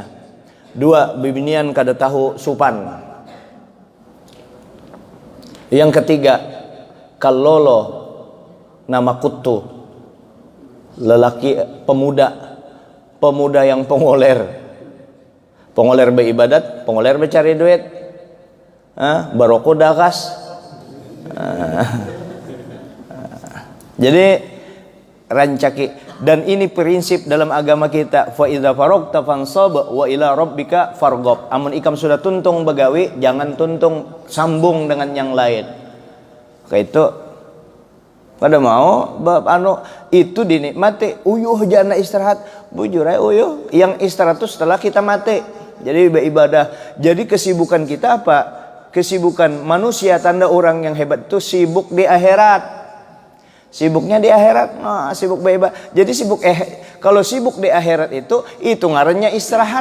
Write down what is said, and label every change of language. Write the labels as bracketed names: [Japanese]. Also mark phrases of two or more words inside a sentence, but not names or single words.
[Banjar] 2 bibinian kada tahu supan. Yang ketiga kalolo nama kutu lelaki pemuda yang pengoler beribadat, pengoler mencari duit, baroko dakas. Jadi rancaki dan ini prinsip dalam agama kita. [Arabic] فإذا فرغت فانصب وإلى ربك فارغب. [Banjar] Amun ikam sudah tuntung begawi, jangan tuntung sambung dengan yang lain. Kayak itu pada mau itu dinikmati. Uyuh jana istirahat. Bujur ya uyuh. Yang istirahat itu setelah kita mati. Jadi beribadah. Jadi kesibukan kita apa? Kesibukan manusia tanda orang yang hebat itu sibuk di akhirat. Sibuknya di akhirat. Nah, sibuk beribadah. Jadi kalau sibuk di akhirat itu ngarannya istirahat.